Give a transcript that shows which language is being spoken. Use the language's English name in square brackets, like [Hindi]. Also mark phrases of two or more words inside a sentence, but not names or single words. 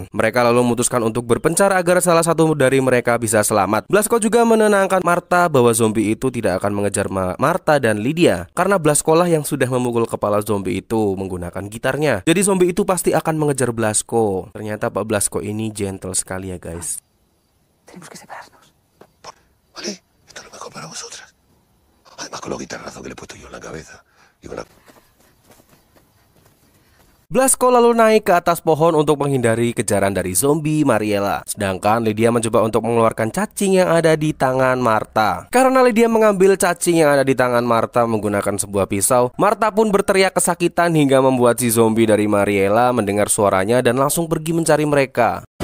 [Indonesian] Mereka lalu memutuskan untuk berpencar agar salah satu dari mereka bisa selamat. Blasco juga menenangkan Marta bahwa zombie itu tidak akan mengejar Marta dan Lydia, karena Blasco lah yang sudah memukul kepala zombie itu menggunakan gitarnya. Jadi zombie itu pasti akan mengejar Blasco. Ternyata Pak Blasco ini gentle sekali ya guys. [Spanish] Tenemos que separarnos. Vale, esto es lo mejor para vosotras. Además con los guitarrazos que le he puesto yo en la cabeza y con la... [Indonesian] Blasco lalu naik ke atas pohon untuk menghindari kejaran dari zombie Mariela. Sedangkan Lydia mencoba untuk mengeluarkan cacing yang ada di tangan Marta. Karena Lydia mengambil cacing yang ada di tangan Marta menggunakan sebuah pisau, Marta pun berteriak kesakitan hingga membuat si zombie dari Mariela mendengar suaranya dan langsung pergi mencari mereka.